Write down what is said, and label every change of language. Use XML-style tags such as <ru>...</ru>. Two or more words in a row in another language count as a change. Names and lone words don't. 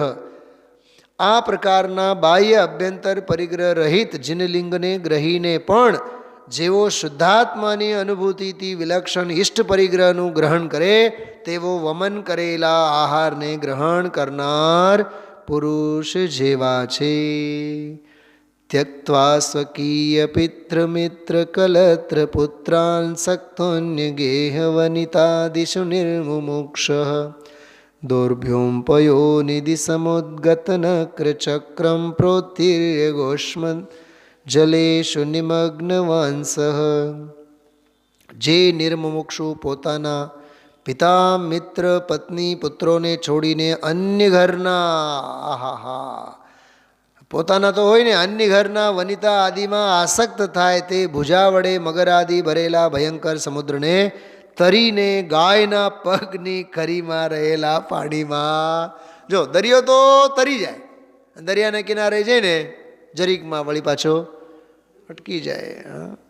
<gu>આ પ્રકારના બાહ્ય અભ્યંતર પરિગ્રહ રહિત જિનલિંગને ગ્રહીને પણ જેવો શુદ્ધાત્માની અનુભૂતિથી વિલક્ષણ ઇષ્ટ પરિગ્રહનું ગ્રહણ કરે તેવો વમન કરેલા આહારને ગ્રહણ કરનાર પુરુષ જેવા છે.</gu> <sa>त्यक्त्वा स्वकीय पितृ मित्र कलत्र पुत्रान् सक्तोन्य गेह वनितादिषु निर्मुमुक्षः दोर्भ्योंपयो निधि समुद्गतनक्र चक्रं प्रोत्तीर्य गोष्मन् जलेषु निमग्नवांसः.</sa> <gu>જે નિર્મુમુક્ષુ પોતાના પિતા મિત્ર પત્ની પુત્રોને છોડીને અન્ય ઘરના પોતાના તો હોય ને અન્ય ઘરના વનિતા આદિમાં આસક્ત થાય તે ભુજા વડે મગર આદિ ભરેલા ભયંકર સમુદ્રને તરીને ગાયના પગની ખરીમાં રહેલા પાણીમાં જો દરિયો તો તરી જાય, દરિયાના કિનારે જઈને જરીકમાં વળી પાછો અટકી જાય.</gu>